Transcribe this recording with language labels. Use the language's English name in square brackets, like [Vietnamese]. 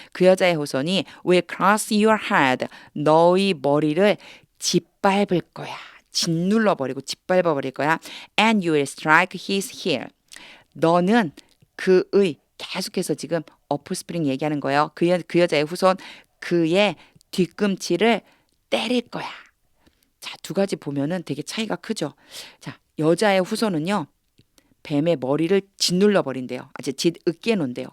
[Korean] 그 여자의 후손이 [English] will crush your head. [Korean] 너의 머리를 짓밟을 거야. 짓눌러 버리고 짓밟아 버릴 거야. [English] And you will strike his heel. [Korean] 너는 그의 계속해서 지금 offspring 얘기하는 거예요. 그 여자의 후손 그의 뒤꿈치를 때릴 거야. 자, 두 가지 보면은 되게 차이가 크죠. 자, 여자의 후손은요. 뱀의 머리를 짓눌러 버린대요. 아주 짓으깨 놓은대요.